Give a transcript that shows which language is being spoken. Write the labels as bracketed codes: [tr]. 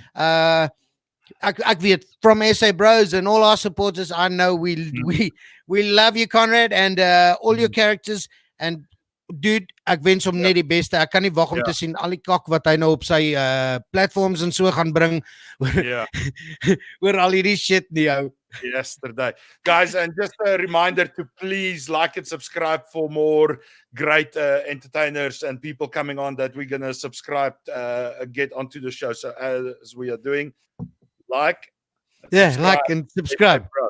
[af] Ek weet, [en] from SA Bros and all our supporters, I know we love you, Conrad, and all your characters. And dude, [af] ek wens hom net die beste. Ek kan nie wag om te sien al die kak wat hy nou op sy platforms en so gaan bring. Oor al hierdie shit nie ou. [en] Yesterday. Guys, and just a reminder to please like and subscribe for more great entertainers and people coming on that we're going to subscribe, get onto the show. So as we are doing, like and subscribe.